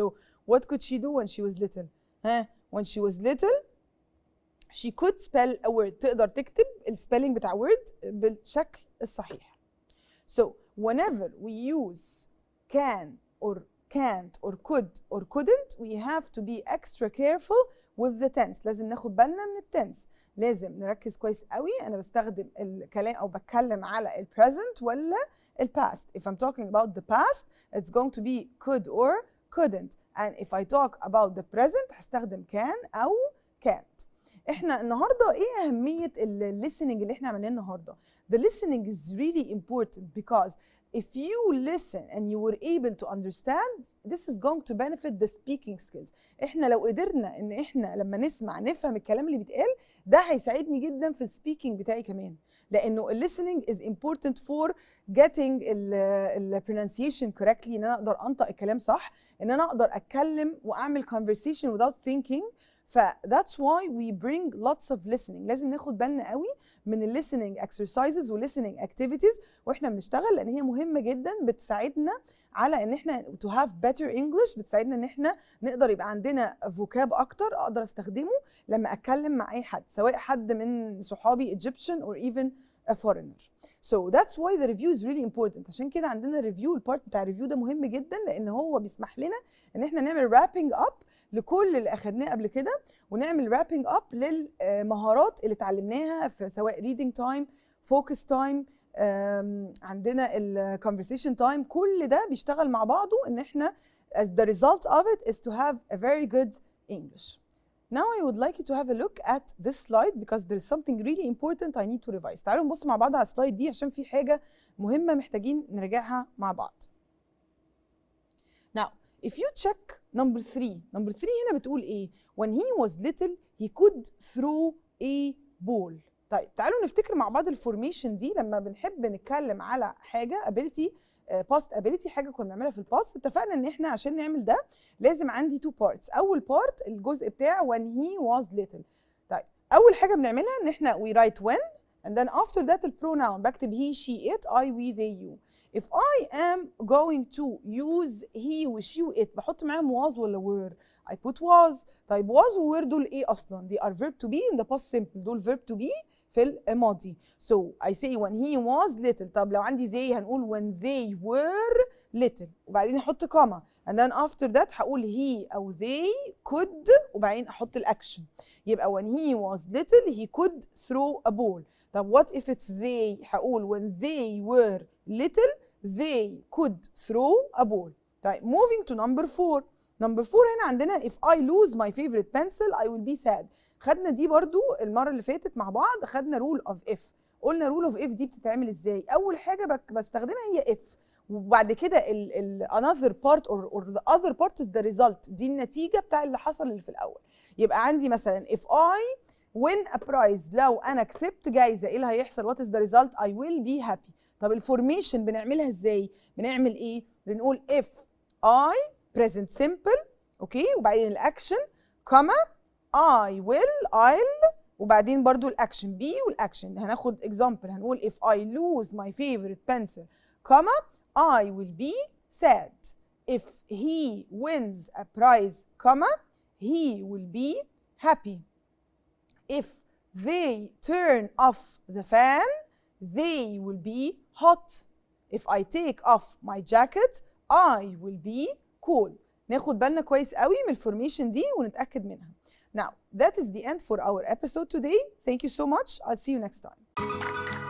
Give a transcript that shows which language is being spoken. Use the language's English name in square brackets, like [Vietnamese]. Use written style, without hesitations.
[English] So what could she do when she was little? When she was little, she could spell a word. [Arabic] تقدر تكتب السبيلنج بتاع word بالشكل الصحيح. [English] So whenever we use can or can't or could or couldn't, we have to be extra careful with the tense. [Arabic] لازم ناخد بالنا من التنس. لازم نركز كويس قوي أنا بستخدم الكلام أو بتكلم على ال present ولا ال past. [English] If I'm talking about the past, it's going to be could or couldn't. And if I talk about the present [Arabic] هستخدم [English] can أو can't. [Arabic] احنا النهارده ايه اهميه الليسننج اللي احنا عملناه النهارده؟ [English] The listening is really important because if you listen and you were able to understand, this is going to benefit the speaking skills. [Arabic] احنا لو قدرنا ان احنا لما نسمع نفهم الكلام اللي بيتقال ده هيساعدني جدا في السبيكينج بتاعي كمان، لانه [English] listening is important for getting the pronunciation correctly، [Arabic] ان انا اقدر انطق الكلام صح، ان انا اقدر اتكلم واعمل [English] conversation without thinking. that's why we bring lots of listening. [Arabic] لازم ناخد بالنا قوي من ال listening exercises و listening activities واحنا بنشتغل، لان هي مهمه جدا بتساعدنا على ان احنا [English] to have better English، [Arabic] بتساعدنا ان احنا نقدر يبقى عندنا vocab اكتر اقدر استخدمه لما اتكلم مع اي حد، سواء حد من صحابي [English] Egyptian or even a foreigner. So that's why the review is really important. [Arabic] عشان كده عندنا review، البارت بتاع الريفيو ده مهم جدا لان هو بيسمح لنا ان احنا نعمل wrapping up لكل اللي اخدناه قبل كده، ونعمل wrapping up للمهارات اللي اتعلمناها في سواء reading time، focus time، عندنا ال conversation time. كل ده بيشتغل مع بعضه ان احنا [English] as the result of it is to have a very good English. Now I would like you to have a look at this slide because there is something really important I need to revise. [Arabic] تعالوا نبص مع بعض على السلايد دي عشان في حاجة مهمة محتاجين نراجعها مع بعض. [English] Now, if you check number 3 [Arabic] هنا بتقول ايه؟ [English] When he was little, he could throw a ball. [Arabic] طيب تعالوا نفتكر مع بعض الفورميشن دي لما بنحب نتكلم على حاجة ability past ability، حاجه كنا بنعملها في الباست. اتفقنا ان احنا عشان نعمل ده لازم عندي 2 parts. [English] اول part الجزء بتاع when he was little. [Arabic] طيب اول حاجه بنعملها ان احنا [English] we write when and then after that [Arabic] البروناون بكتب [English] he she it I we they you. if I am going to use he و she و it [Arabic] بحط معاهم [English] was ولا were؟ I put was. طيب was و were [Arabic] دول ايه اصلا؟ [English] they are verb to be in the past simple، دول verb to be [Arabic] في الماضي. [English] So I say when he was little. طب لو عندي they هنقول when they were little [Arabic] وبعدين احط كوما [English] and then after that هقول he او they could [Arabic] وبعدين احط الاكشن. [English] يبقى when he was little he could throw a ball. طب what if it's they؟ هقول when they were little they could throw a ball. طيب moving to number 4. number 4 [Arabic] هنا عندنا [English] if I lose my favorite pencil I will be sad. [Arabic] خدنا دي برضو المرة اللي فاتت مع بعض، خدنا rule of if. قلنا rule of if دي بتتعمل ازاي؟ أول حاجة بستخدمها هي if، وبعد كده [English] another part or the other part is the result، [Arabic] دي النتيجة بتاع اللي حصل اللي في الأول. [English] يبقى عندي مثلا if I win a prize، [Arabic] لو أنا كسبت جايزة إيه اللي هيحصل؟ [English] what is the result؟ I will be happy. [Arabic] طب الفورميشن بنعملها ازاي؟ بنعمل إيه؟ بنقول [English] if I present simple، [Arabic] أوكي، وبعدين الأكشن كوما I will I'll وبعدين برضو الأكشن be والأكشن. [English] هناخد example هنقول if I lose my favorite pencil, comma I will be sad. if he wins a prize, comma, he will be happy. If they turn off the fan, they will be hot. If I take off my jacket, I will be cold. [Arabic] ناخد بالنا كويس قوي من الفورميشن دي ونتأكد منها. [English] Now, that is the end for our episode today. Thank you so much. I'll see you next time.